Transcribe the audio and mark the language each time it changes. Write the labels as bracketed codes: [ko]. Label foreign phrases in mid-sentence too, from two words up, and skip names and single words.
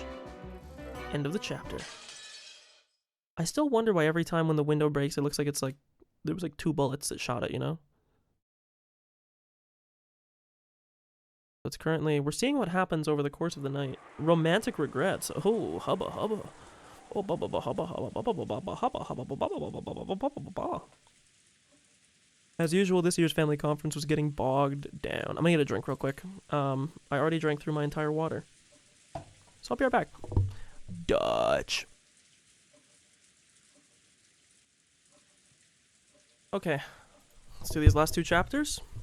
[en] End of the chapter. I still wonder why every time when the window breaks, it looks like it's there was 2 bullets that shot it, you know? So it's currently, we're seeing what happens over the course of the night. Romantic regrets. Oh, hubba hubba. Oh, bubba hubba hubba bubba bubba hubba hubba bubba bubba. As usual, this year's family conference was getting bogged down. I'm gonna get a drink real quick. I already drank through my entire water. So I'll be right back. Dutch. Okay, let's do these last 2 chapters.